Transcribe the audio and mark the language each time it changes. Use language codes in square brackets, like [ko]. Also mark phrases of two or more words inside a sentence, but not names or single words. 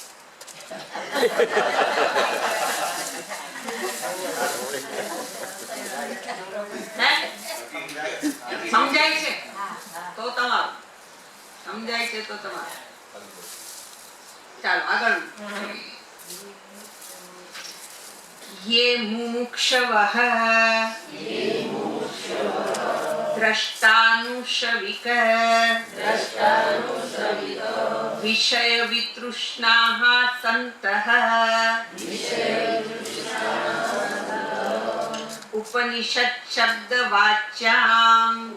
[gu] સમજાય છે તો તમારું. સમજાય છે તો તમારું. ચાલો આગળ. [sa] ये मुमुक्षवः द्रष्टानुश्रविक विषय वितृष्णाः सन्तः उपनिषद शब्द वाच्यां